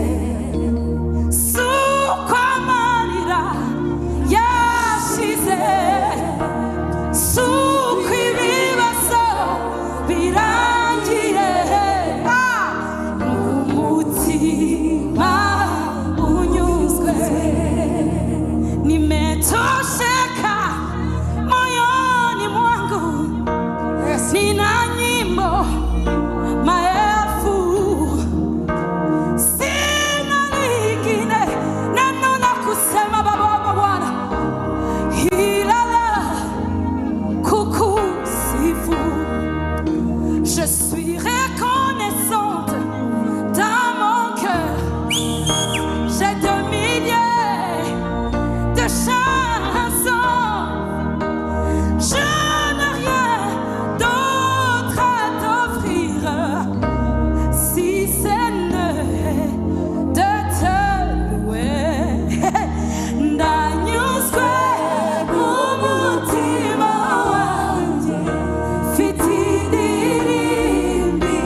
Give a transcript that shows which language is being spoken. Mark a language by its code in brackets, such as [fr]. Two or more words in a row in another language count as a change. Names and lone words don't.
[rw] Suko amarira yashize, suko ibibazo birangiye, n'umutima unyuzwe. [sw] Nimetosheka moyoni mwangu, nina nyimbo maelfu, sina lingine neno la kusema Baba Bwana, ila kukusifu. [fr] Je suis reconnaissante dans mon cœur. J'ai des milliers de chansons. Je n'ai rien d'autre à t'offrir, si ce n'est de te louer. [rw] Ndanyuzwe mu mutima wanjye, mfite indirimbo